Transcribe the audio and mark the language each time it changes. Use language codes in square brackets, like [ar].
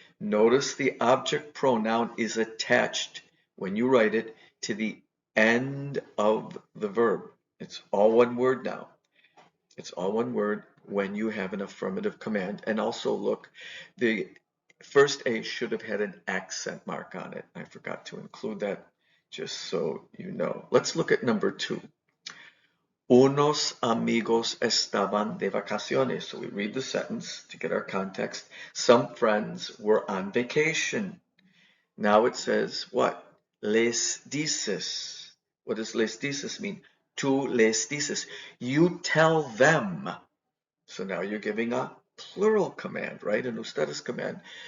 [en] Notice the object pronoun is attached when you write it to the end of the verb. It's all one word now. It's all one word when you have an affirmative command. And also look, the first A should have had an accent mark on it. I forgot to include that, just so you know. Let's look at number 2. [es] Unos amigos estaban de vacaciones. [en] So we read the sentence to get our context. Some friends were on vacation. Now it says what? Les dices. What does les dices mean? Tú les dices. You tell them. So now you're giving a plural command, right? An ustedes command.